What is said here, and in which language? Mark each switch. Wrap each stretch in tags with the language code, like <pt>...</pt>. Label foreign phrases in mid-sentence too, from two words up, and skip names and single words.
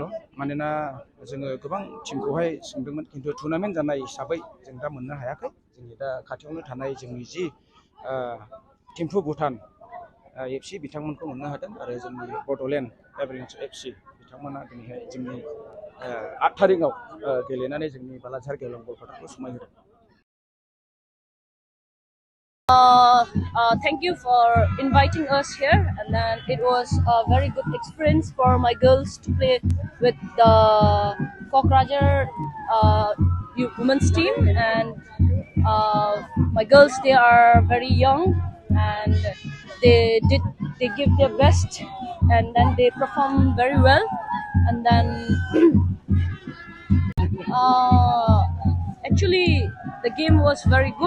<brx>मानोना जोङो गोबां टिमखौहाय सोंदोंमोन, खिन्थु टुर्नामेन्ट जानाय हिसाबै जों दा मोननो हायाखै। जोंनि दा खाथियावनो थानाय जोंनि जि थिम्फु भुटान एफसी बिथांमोनखौ मोननो हादों आरो जोंनि बड'लेण्ड एभालेन्स एफसी बिथांमोना दिनैहाय जोंनि 8 थारिखआव गेलेनानै जोंनि बालाजार गेवलां बल फोथारखौ समायहोदों।</brx> <en>Thank you for inviting us here, and then it was a very good experience for my girls to play with the Kokrajar women's team. And my girls, they are very young, and they give their best, and then they perform very well, and then actually the game was very good.</en>